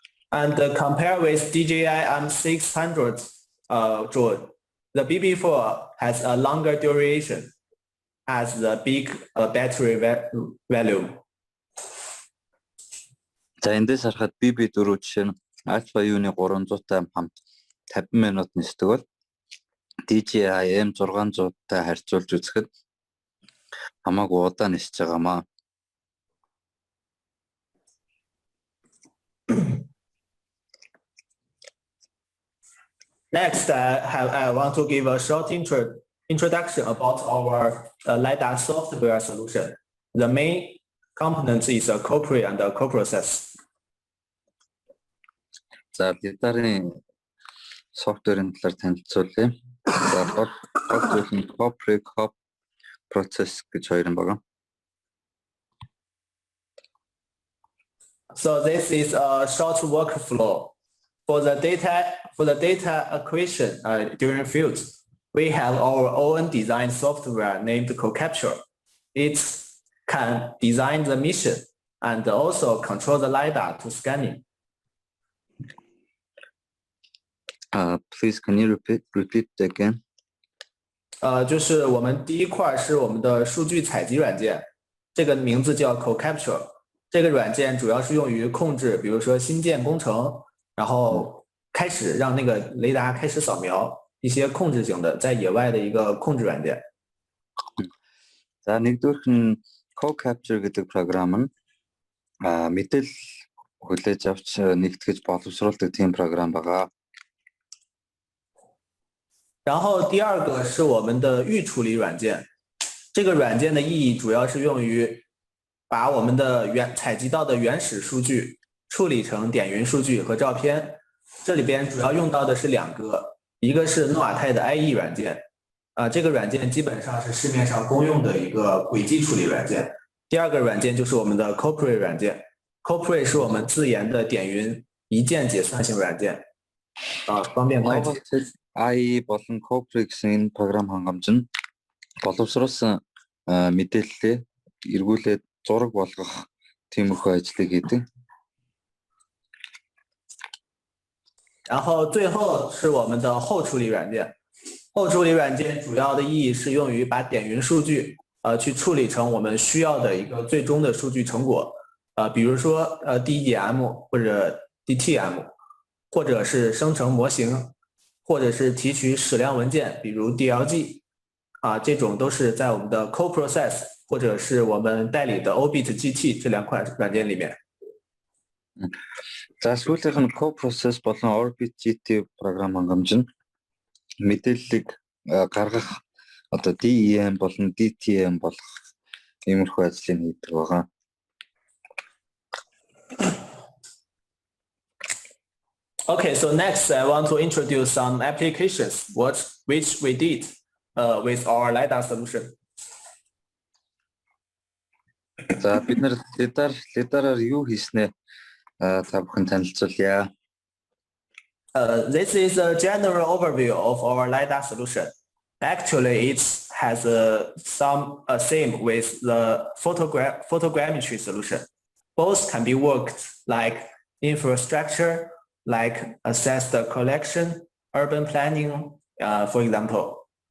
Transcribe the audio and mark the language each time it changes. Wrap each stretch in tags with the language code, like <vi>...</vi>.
<en>And compare with DJI M600 drone, the BB4 has a longer duration, has the big battery volume.</en> <mn>За эндээс харахад BB4 жишээ нь Alpha Uni 300-тай хамт 50 минут нисдэг бол DJI M600-тай харьцуулж үзэхэд хамаагүй удаан нисэж байгаамаа.</mn> <en>Next, I want to give a short introduction about our Lidar software solution. The main component is a corporate and a co-process.</en> <mn>За Lidar-ын софтверийн талаар танилцуулъя. За corporate co-process гэж хоёр юм байна.</mn> <en>So this is a short workflow. For the data acquisition during fields, we have our own design software named CoCapture. It can design the mission and also control the Lidar to scanning. Please, can you repeat again?</en> <zh>就是我们第一块是我们的数据采集软件，这个名字叫 CoCapture。这个软件主要是用于控制，比如说新建工程，然后开始让那个雷达开始扫描一些控制型的在野外的一个控制软件。</zh> <mn>За нэгдүгüрх нь CoCapture гэдэг програм нь мэдээлэл хүлээж авч нэгтгэж боловсруулдаг тийм програм байгаа.</mn> <zh>然后第二个是我们的预处理软件，这个软件的意义主要是用于把我们的采集到的原始数据处理成点云数据和照片。这里边主要用到的是两个，一个是诺瓦泰的 IE 软件，这个软件基本上是市面上公用的一个轨迹处理软件。第二个软件就是我们的 Corporate 软件 ，Corporate 是我们自研的点云一键解算型软件，方便会计。</zh> <mn>IE болон Corporate гэсэн програм хангамж нь боловсруулсан мэдээллээ эргүүлээд зураг болгох тиймэрхүү ажлыг хийдэг.</mn> <zh>然后最后是我们的后处理软件，后处理软件主要的意义是用于把点云数据去处理成我们需要的一个最终的数据成果，比如说DEM 或者 DTM， 或者是生成模型，或者是提取矢量文件，比如 DLG， 这种都是在我们的 Co-process 或者是我们代理的 OBIT-GT 这两款软件里面。</zh> <mn>За сүүлийнх нь Co-process болон OBIT-GT програм хангамж нь мэдээллийг гаргах одоо DEM болон DTM болох иймэрхүү ажлыг хийдэг байгаа.</mn> <en>Okay, so next I want to introduce some applications which we did with our Lidar solution.</en> <mn>За бид нэр Lidar-аар юу хийснэ та бүхэн танилцуулъя.</mn> <en>This is a general overview of our Lidar solution. Actually, it has some same with the photogrammetry solution. Both can be worked like infrastructure, like assess the collection, urban planning, for example.</en>